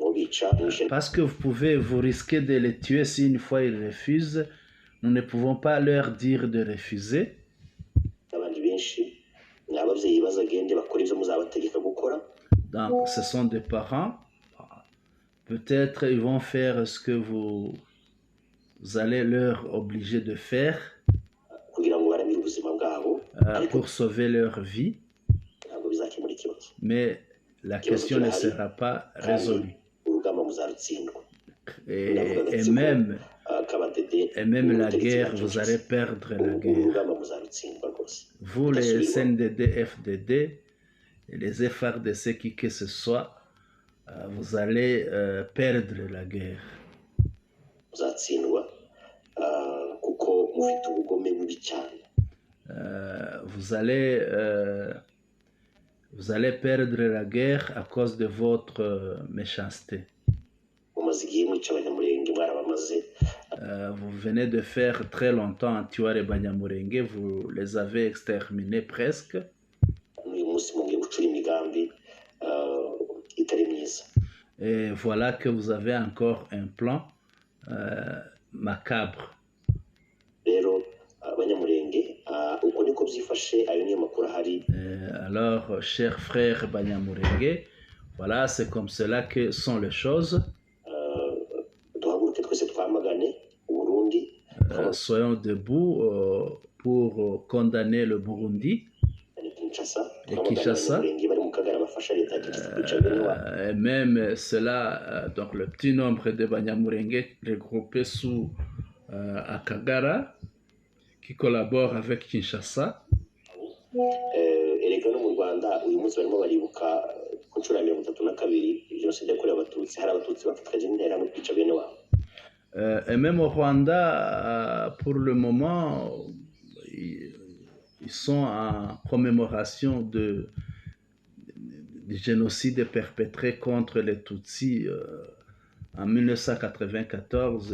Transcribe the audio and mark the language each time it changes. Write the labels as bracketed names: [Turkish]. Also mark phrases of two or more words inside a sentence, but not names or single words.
[Kinyarwanda] kubica mwishe [French] Parce que vous risquez de les tuer si une fois ils refusent. Nous ne pouvons pas leur dire de refuser. [Kinyarwanda] n'abandi benshi ni ababyeyi bazagende bakora ibyo muzabategeka gukora. [French] Donc, ce sont des parents. Peut-être ils vont faire ce que vous allez leur obliger de faire [Kinyarwanda] kugira ngo baramire ubuzima bwabo, [French] pour sauver leur vie. [Kinyarwanda] ntabwo bizakemura ikibazo. [French] Mais la question ne sera pas résolue. [Kinyarwanda] Urugamba muzarutsindwa. [French] Et même la guerre, vous allez perdre la guerre. [Kinyarwanda] Urugamba muzarutsindwa rwose. [French] Vous, les SNDD, FDD, et les FRDC, qui que ce soit, vous allez perdre la guerre. [Kinyarwanda] Muzatsindwa kuko mufite ubugome bubi cyane. [French] Vous allez perdre la guerre à cause de votre méchanceté. [Kinyarwanda] Mumaze igihe mwica abanyamurenge mwarabamaze. [French] Vous venez de faire très longtemps en tuant les Banyamulenge, vous les avez exterminés presque. [Kinyarwanda] Uyu munsi mugiye gucura imigambi itari myiza. [French] Et voilà que vous avez encore un plan macabre. [Kinyarwanda] Rero abanyamurenge uko niko byifashe, ayo niyo makuru ahari. [French] Alors, chers frères Banyamulenge, voilà, c'est comme cela que sont les choses. [Kinyarwanda] Duhaguruke twese twamagane Burundi. [French] Soyons debout pour condamner le Burundi et Kinshasa. Et même cela, donc le petit nombre de Banyamulenge regroupés sous Akagara, qui collaborent avec Kinshasa. [Kinyarwanda] Erega no mu Rwanda uyu munsi barimo baribuka ku nshuro ya 32 jenoside yakorewe abatutsi, hari abatutsi bafatwaje n'intera no kwica bene wabo. [French] Et même au Rwanda, pour le moment, ils sont en commémoration du génocide perpétré contre les Tutsis en 1994.